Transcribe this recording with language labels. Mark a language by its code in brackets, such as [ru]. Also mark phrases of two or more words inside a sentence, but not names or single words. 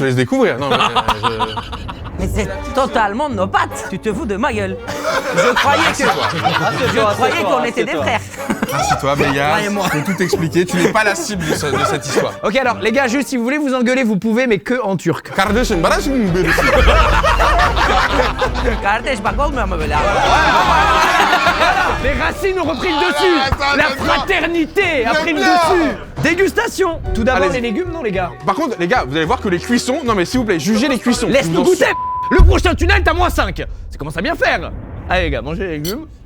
[fr] te laisse découvrir. Non, mais, Mais c'est totalement nos pattes. Tu te fous de ma gueule. Je croyais qu'on était des frères. Assis-toi, Béga, je peux tout expliquer. Tu n'es pas la cible de cette histoire. Ok, alors, les gars, juste si vous voulez vous engueuler, vous pouvez, mais que en turc. [tr] Kardeşim, bana şimdi birisi. Kardeş bak olmuyor mu böyle? [fr] Les racines ont repris le dessus. La fraternité a pris le dessus. Dégustation. Tout d'abord, Allez-y. les légumes, non, les gars? Par contre, les gars, vous allez voir que les cuissons. Non mais s'il vous plaît, jugez les cuissons. Laisse-nous Vous en- goûter. Le prochain tunnel, t'as moins 5. Ça commence à bien faire. Allez, les gars, mangez les légumes.